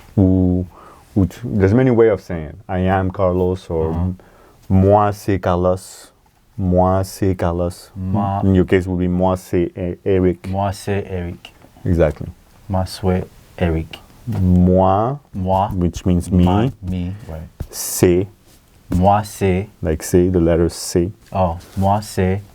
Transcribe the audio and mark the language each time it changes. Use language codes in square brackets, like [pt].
[en] There's many ways of saying it. I am Carlos, or [fr] moi c'est Carlos. Moi c'est Carlos. Moi- [en] In your case, would be [fr] moi c'est Eric. Moi c'est Eric. [en] Exactly. [fr] Moi c'est Eric. Moi, Moi. [en] which means me, Me. Right. [fr] c'est, Moi c'est. [en] like say, the letter C, [fr] Oh. Moi c'est